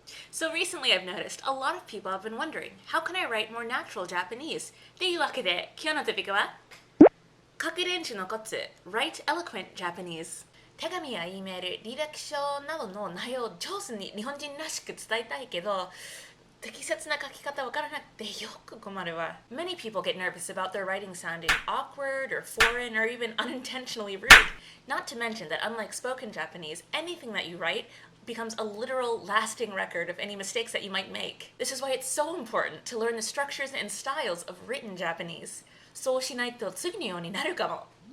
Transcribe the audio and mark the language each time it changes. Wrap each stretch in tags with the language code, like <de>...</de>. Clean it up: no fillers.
<en>So recently I've noticed a lot of people have been wondering, how can I write more natural Japanese?</en> <ja>というわけで、今日のトピックは書く練習のコツ</ja> <en>Write Eloquent Japanese。</en> <ja>手紙や E メール、履歴書などの内容を上手に日本人らしく伝えたいけど、適切な書き方わからなくてよく困るわ。</ja> <en>Many people get nervous about their writing sounding awkward or foreign or even unintentionally rude. Not to mention that unlike spoken Japanese, anything that you write becomes a literal lasting record of any mistakes that you might make. This is why it's so important to learn the structures and styles of written Japanese.</en> <ja>そうしないと次のようになるかも。</ja>